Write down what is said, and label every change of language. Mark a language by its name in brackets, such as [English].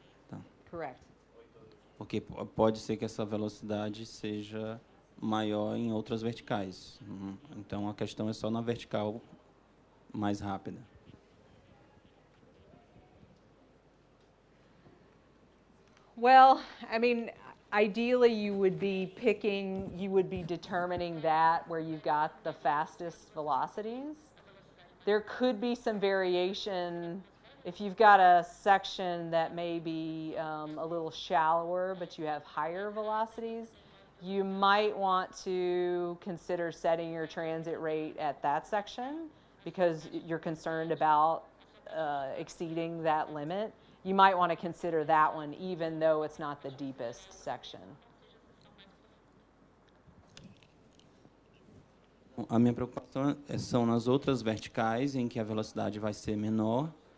[Portuguese] Tá. [English] Correct. [Portuguese] Porque pode ser que essa velocidade seja maior em outras verticais. Então, a questão é só na vertical mais rápida. [English] Well, I mean, ideally you would be determining that where you've got the fastest velocities. There could be some variation if you've got a section that may be a little shallower, but you have higher velocities. You might want to consider setting your transit rate at that section because you're concerned about exceeding that limit. You might want to consider that one even though it's not the deepest section. [Portuguese] A minha preocupação são nas outras verticais em que a velocidade vai ser menor.